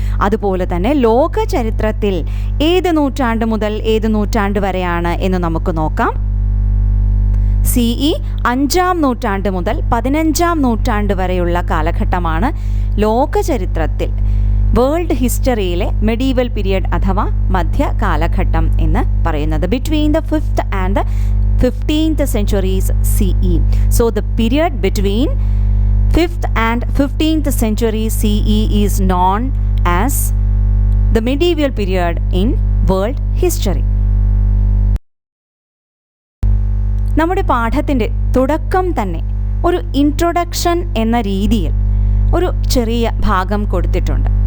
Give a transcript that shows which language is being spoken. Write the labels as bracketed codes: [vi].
[ml] അതുപോലെ തന്നെ ലോക ചരിത്രത്തിൽ ഏത് നൂറ്റാണ്ട് മുതൽ ഏത് നൂറ്റാണ്ട് വരെയാണ് എന്ന് നമുക്ക് നോക്കാം. CE 5ാം നൂറ്റാണ്ട് മുതൽ 15ാം നൂറ്റാണ്ട് വരെയുള്ള കാലഘട്ടമാണ് ലോക ചരിത്രത്തിൽ [en] world ഹിസ്റ്ററിയിലെ medieval period [ml] അഥവാ മധ്യകാലഘട്ടം എന്ന് പറയുന്നത്. [en] Between the 5th and the 15th centuries CE. So the period between 5th and 15th century CE is known as the medieval period in world history. [ml] നമ്മുടെ പാഠത്തിൻ്റെ തുടക്കം തന്നെ ഒരു ഇൻട്രൊഡക്ഷൻ എന്ന രീതിയിൽ ഒരു ചെറിയ ഭാഗം കൊടുത്തിട്ടുണ്ട്.